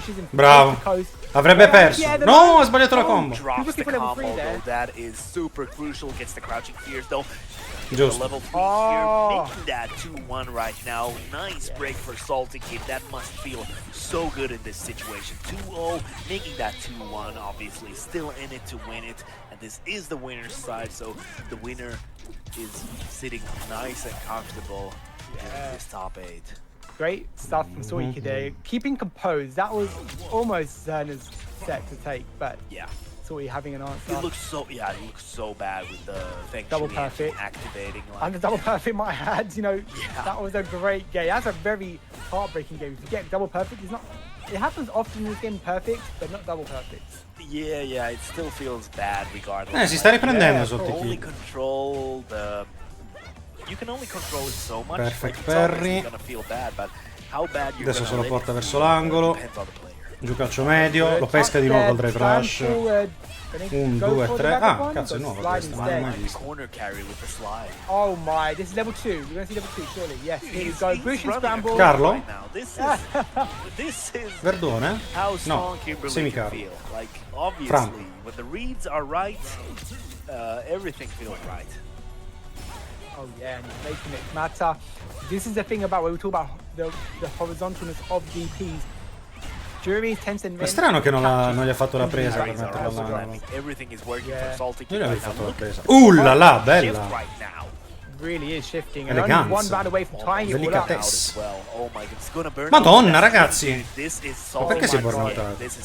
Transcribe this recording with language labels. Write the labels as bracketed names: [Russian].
[Italian] Bravo. Avrebbe perso. No, ha sbagliato la combo. [English] That is super crucial. Gets the crouching fears though. [Italian] Giusto. [English] Level 3 here, making that 2-1 right now. Nice break for Salty Kid. That must feel so good in this situation. 2-0, making that 2-1. Obviously, still in it to win it. And this is the winner's side, so the winner is sitting nice and comfortable in this top 8. Great stuff from Suiki there. Keeping composed. That was almost Zera's set to take, but yeah. Having an answer. He looks so bad with the double perfect activating. Like, and the double perfect might add, you know, that was a great game. That's a very heartbreaking game. To get double perfect is not. It happens often in this game, perfect, but not double perfect. Yeah, it still feels bad regardless. [Italian] Si sta riprendendo sotto [English] only control the. You can only control it so much. Perfect parry. Feel bad, but how bad you're [Italian] adesso se lo porta verso l'angolo. Giù calcio medio, lo pesca di nuovo col drive rush. 1, 2, 3. Ah, cazzo, è nuovo questo, non l'ho mai visto. [English] Oh my, this is level 2. We're going to see level 2, surely. Yes, here you go. Bush and scramble. [Italian] Carlo? [English] This is [Italian] Verdone? No, semi-Carlo. [English] Like, obviously, when the reads are right, everything feels right. Oh yeah, and he's making it matter. This is the thing about when we talk about the horizontalness of DPs. [Italian] È strano che non gli ha fatto la presa per metterla all'angolo. Io gli avevo fatto la presa. La la, bella! Eleganza. Delicatesse. Madonna, ragazzi! Ma perché si è burnoutato?